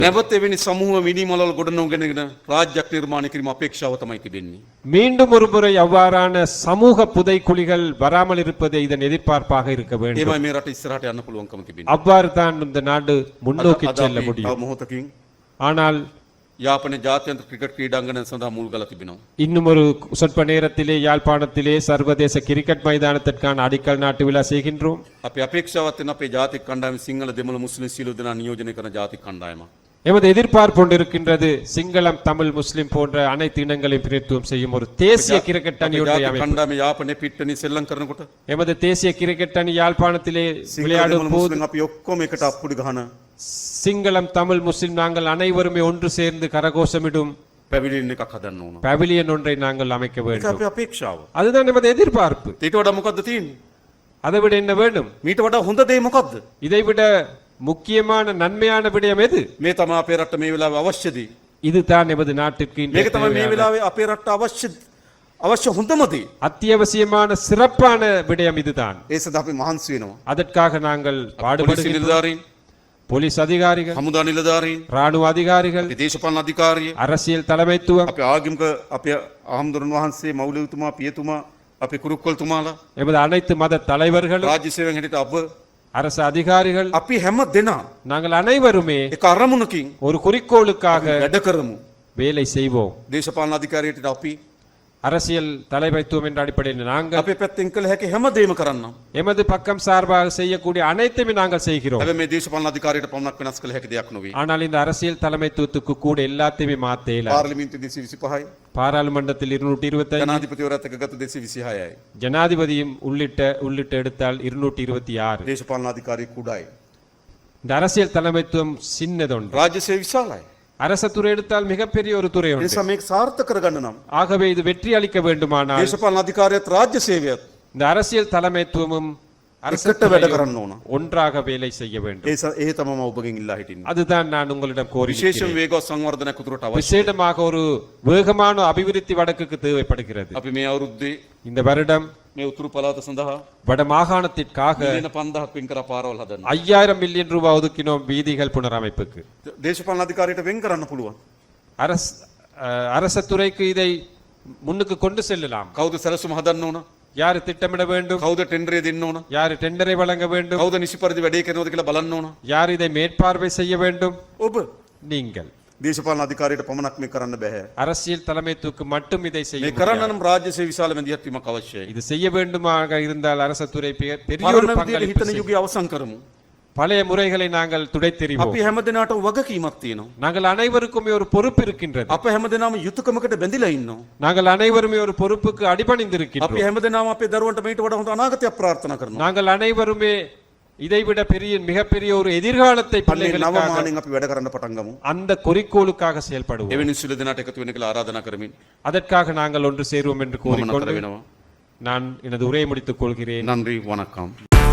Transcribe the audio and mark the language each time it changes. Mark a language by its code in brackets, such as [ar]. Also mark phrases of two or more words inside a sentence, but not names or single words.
[si] නැවත එවැනි සමූහ මිනිමලවල් ගොඩනගගෙන රාජ්‍යයක් නිර්මාණය කිරීම අපේක්ෂාව තමයි තිබෙන්නේ. [ta] மீண்டும் ஒரு முறை அவ்வாறான சமூக புதைக்குழிகள் வராமல் இருப்பதே இதன் எதிர்பார்ப்பாக இருக்க வேண்டும். [si] ඒමයි මේ රට ඉස්සරහට යන්න පුළුවන්කම තිබෙන්නේ. [ta] அவ்வாறு தான் இந்த நாடு முன்னோக்கி செல்ல முடியும். [si] මොහොතකින් [ta] ஆனால் [si] යාපනයේ ජාත්‍යන්තර ක්‍රිකට් ක්‍රීඩාංගණය සඳහා මුල් ගලා තිබෙනවා. [ta] இன்னும் ஒரு சொற்ப நேரத்திலே யாழ்ப்பாணத்திலே சர்வதேச கிரிக்கெட் மைதானத்திற்கான அடிக்கல் நாட்டு விழா செய்கின்றோம். [si] අපි අපේක්ෂාවත් වෙන අපේ ජාතික කණ්ඩායම සිංහල දෙමළ මුස්ලිම් සියලු දෙනා නියෝජනය කරන ජාතික කණ්ඩායමක්. [ta] எமது எதிர்பார்ப்பு கொண்டிருக்கின்றது சிங்களம் தமிழ் முஸ்லிம் போன்ற அனைத்து இனங்களையும் பிரதித்துவம் செய்யும் ஒரு தேசிய கிரிக்கெட் அணி ஒன்றை அமைப்போம். [si] කණ්ඩායම යාපනයේ පිට්ටනිය සෙල්ලම් කරනකොට [ta] எமது தேசிய கிரிக்கெட் அணி யாழ்ப்பாணத்திலே விளையாடும் போது [si] අපි ඔක්කොම එකට අප්පුඩි ගහන [ta] சிங்களம் தமிழ் முஸ்லிம் நாங்கள் அனைவருமே ஒன்று சேர்ந்து கரகோஷமிடும் [si] පැවිලින් එකක් හදන්න ඕන. [ta] பவிலியன் ஒன்றை நாங்கள் அமைக்க [si] ඒක [ta] வேண்டும். [si] අපේ අපේක්ෂාව. [ta] அதுதான் நமது எதிர்பார்ப்பு. [si] ඊට වඩා මොකද්ද තියෙන්නේ? [ta] அதை விட என்ன வேண்டும்? [si] මීට වඩා හොඳ දේ මොකද්ද? [ta] இதை விட முக்கியமான நன்மையான விடயம் எது? [si] මේ තමයි අපේ රට මේ වෙලාවේ අවශ්‍ය දේ. [ta] இதுதான் நமது நாட்டுக்கு [si] මේක තමයි මේ වෙලාවේ අපේ රට අවශ්‍ය හොඳම දේ. [ta] அத்தியாவசியமான சிறப்பான விடயம் இதுதான். [si] ඒ සඳහා අපි මහන්සි වෙනවා. [ta] அதற்காக நாங்கள் [si] පොලිස් [ta] பாடுபடுகிறோம். [si] නිලධාරීන්, [ta] போலீஸ் அதிகாரிகள், [si] හමුදා නිලධාරීන්, [ta] ராணுவ அதிகாரிகள், [si] අපේ දේශපාලන අධිකාරිය, [ta] அரசியல் தலைமைத்துவம், [si] අපේ ආගමික අපේ ආහම්දුරන් වහන්සේ, මෞලවිතුමා, පියතුමා, අපේ කුරුක්කල්තුමාලා, [ta] எமது அனைத்து மத தலைவர்களும், [si] රාජ්‍ය සේවයෙන් හිටියට අප [ta] அரசு அதிகாரிகள், [si] අපි හැම දෙනා [ta] நாங்கள் அனைவருமே [si] එක අරමුණකින් [ta] ஒரு குறிக்கோளுக்காக [si] වැඩ කරමු. [ta] வேலை செய்வோம். [si] දේශපාලන අධිකාරියට අපි [ta] அரசியல் தலைமைத்துவம் என்ற அடிப்படையில் நாங்கள் [si] අපේ පැත්තෙන් කළ හැකි හැම දෙයක්ම කරන්නම්. [ta] எமது பக்கம் சார்பாக செய்யக்கூடிய அனைத்துமே நாங்கள் செய்கிறோம். [si] හැබැයි මේ දේශපාලන අධිකාරියට පමණක් වෙනස් කළ හැකි දෙයක් නොවේ. [ta] ஆனால் இந்த அரசியல் தலைமைத்துவத்துக்கு கூட எல்லாத்தையுமே மாற்ற இயலாது. [si] පාර්ලිමේන්තු 225යි, [ta] பாராளுமன்றத்தில் 225, [si] ජනාධිපතිවරයාත් එක්ක ගත 226යි. [ta] ஜனாதிபதியும் உள்ளிட்ட எடுத்தால் 226. [si] දේශපාලන අධිකාරිය කුඩායි. [ta] இந்த அரசியல் தலைமைத்துவம் சின்னதொன்று. [si] රාජ්‍ය සේවය විශාලයි. [ta] அரச துறை எடுத்தால் மிகப்பெரிய ஒரு துறை [si] ඒ [ta] உண்டு. [si] නිසා මේක සාර්ථක කරගන්න නම් [ta] ஆகவே இது வெற்றி அளிக்க வேண்டுமானால் [si] දේශපාලන අධිකාරියත් රාජ්‍ය සේවයත් [ta] இந்த அரசியல் தலைமைத்துவமும் அரச [si] එකට වැඩ [ta] துறையும் [si] කරන්න ඕන. [ta] ஒன்றாக வேலை செய்ய வேண்டும். [si] ඒ තමයි මම ඔබගෙන් ඉල්ලා හිටින්නේ. [ta] அதுதான் நான் உங்களிடம் [si] විශේෂයෙන් [ta] கோரி [si] වේගවත් සංවර්ධනයක් උතුරට අවශ්‍යයි. [ta] விசேடமாக ஒரு வேகமான அபிவிருத்தி வடக்குக்கு தேவைப்படுகிறது. [si] අපි මේ අවුරුද්දේ [ta] இந்த வருடம் [si] මේ උතුරු පළාත සඳහා [ta] வட மாகாணத்திற்காக [si] මිලියන 5000ක් වෙන් කරා පාරවල් හදන්න. [ta] 5000 மில்லியன் ரூபாய் ஒதுக்கினோம் வீதிகள் புனரமைப்புக்கு. [si] දේශපාලන අධිකාරියට වෙන් කරන්න පුළුවන්. [ta] அரச துறைக்கு இதை முன்னுக்கு கொண்டு செல்லலாம். [si] කවුද සැලසුම හදන්න ඕන? [ta] யாரு திட்டமிட வேண்டும், [si] කවුද ටෙන්ඩරේ දෙන්න ඕන? [ta] யாரு டெண்டரை வழங்க வேண்டும், [si] කවුද නිසි පරිදි වැඩේ කරනවද කියලා බලන්න ඕන. [ta] யார் இதை மேற்பார்வை செய்ய வேண்டும்? [si] ඔබ [ta] நீங்கள். [si] දේශපාලන අධිකාරියට පමණක් මේ කරන්න බෑ. [ta] அரசியல் தலைமைத்துவக்கு மட்டும் இதை செய்ய [si] මේ කරන්න [ta] முடியாது. [si] නම් රාජ්‍ය සේවය විශාල මැදිහත් වීමක් අවශ්‍යයි. [ta] இது செய்ய வேண்டுமாக இருந்தால் அரச துறை பெரிய ஒரு [si] පරණ විදියට [ta] பங்களிப்பு [si] හිතන [ta] செய்யும். [si] යුගය අවසන් කරමු. [ta] பழைய முறைகளை நாங்கள் துடைத்தெறிவோம். [si] අපි හැම දිනකටම වගකීමක් තියෙනවා. [ta] நாங்கள் அனைவருக்குமே ஒரு பொறுப்பு இருக்கின்றது. [si] අප හැම දිනම යුතුයකමකට බැඳිලා ඉන්නවා. [ta] நாங்கள் அனைவருமே ஒரு பொறுப்புக்கு [si] අපි [ta] அடிபணிந்திருக்கின்றோம். [si] හැම දිනම අපේ දරුවන්ට මේට වඩා හොඳ අනාගතයක් ප්‍රාර්ථනා කරනවා. [ta] நாங்கள் அனைவருமே இதைவிட மிகப்பெரிய ஒரு எதிர்காலத்தை [si] අන්නේ නව [ta] பிள்ளைகளுக்காக [si] මානෙන් අපි වැඩ කරන්න පටන් ගමු. [ta] அந்த குறிக்கோளுக்காக செயல்படுவோம். [si] එවැනි සිළු දෙනාට එකතු වෙන්න කියලා ආරාධනා කරමින් [ta] அதற்காக நாங்கள் ஒன்று சேருவோம் என்று [si] මම නතර [ta] கூறிக்கொண்டு [si] වෙනවා. [ta] நான் எனது உரையை முடித்துக் கொள்கிறேன். நன்றி, வணக்கம்.